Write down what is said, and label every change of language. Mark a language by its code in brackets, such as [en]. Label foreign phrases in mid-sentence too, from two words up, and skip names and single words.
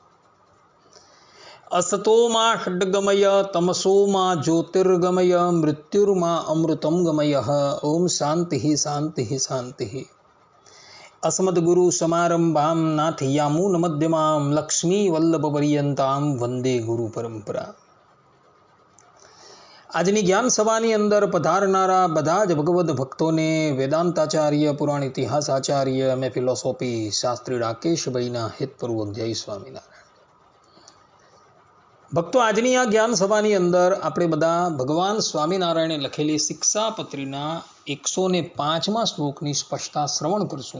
[sa] असतो मा षड्गमय तमसो मा ज्योतिर्गमय मृत्युर्मा अमृतं गमय। ओम शांति शांति शांति। अस्मद्गुरु समारंभां नाथयामुनमध्यमां लक्ष्मी वल्लभपर्यन्तां वंदे गुरु परंपरा। [gu] આજની જ્ઞાન સભાની અંદર પધારનારા બધા જ ભગવદ્ ભક્તોને વેદાંતાચાર્ય પુરાણ ઇતિહાસ આચાર્ય એમ ફિલોસોફી શાસ્ત્રી રાકેશભાઈના હિતપૂર્વક જય સ્વામિનારાયણ। ભક્તો, આજની આ જ્ઞાન સભાની અંદર આપણે બધા ભગવાન સ્વામિનારાયણે લખેલી શિક્ષાપત્રીના 105મા શ્લોકની સ્પષ્ટતા શ્રવણ કરશું।